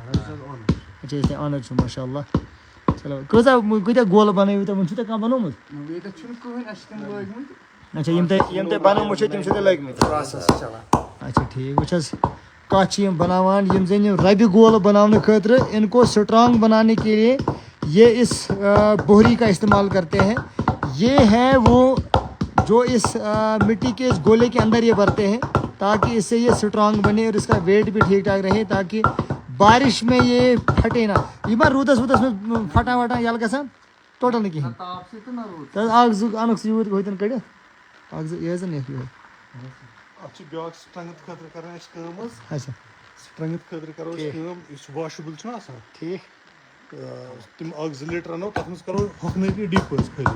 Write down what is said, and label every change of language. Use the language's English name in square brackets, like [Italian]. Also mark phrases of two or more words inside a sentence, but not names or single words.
[Kashmiri] اچھا یُس تۄہہِ آنر چھُو ماشاء اللہ. چلو کۭتیاہ گولہٕ بنٲیِو تۄہہِ؟ وۄنۍ چھُو تۄہہِ کانٛہہ بنومُت؟ ییٚتٮ۪تھ چھُنہٕ کٕہٕنۍ اَسہِ چھِ تِم لٲگۍمٕتۍ. اچھا یِم تۄہہِ بنومُت چھُو تِم چھِو تۄہہِ لٲگۍمٕتۍ؟ پرٛاسٮ۪س چھِ چلان. اچھا ٹھیک. وٕچھ حظ کَتھ چھِ یِم بناوان یِم زَن یِم ربہِ گولہٕ بناونہٕ خٲطرٕ [Urdu] ان کو سٹرانگ بنانے کے لیے یہ اس بوہری کا استعمال کرتے ہیں. یہ ہے وہ جو اس مٹی کے اس گولے کے اندر یہ بھرتے ہیں تاکہ اس سے یہ سٹرانگ بنے اور اس کا ویٹ بھی ٹھیک ٹھاک رہے تاکہ بارش میں یہ پھٹے نہ. [Kashmiri] یہ ما روٗدس ووٗدس منٛز پھٹان وٹان یَلہٕ گژھان؟ ٹوٹل نہٕ کِہینۍ. تاپھ سۭتۍ تہٕ نہ روٗد. تہٕ اکھ زٕ اَنُکھ ژٕ یوٗرۍ ہوٚتٮ۪ن کٔڑِتھ اکھ زٕ یہِ حظ نِکھ یِہوٚے. اتھ چھِ بیٛاکھ سٹرنٛگتھ خٲطرٕ کران أسۍ کٲم حظ. اچھا سٹرنٛگتھ خٲطرٕ کرو أسۍ کٲم یُس واشِبٕل چھُنہ آسان ٹھیٖک. تِم 1-2 لیٖٹر اَنو تَتھ منٛز کرو ہۄکھنٲیتٕے ڈِپ حظ خٲلی.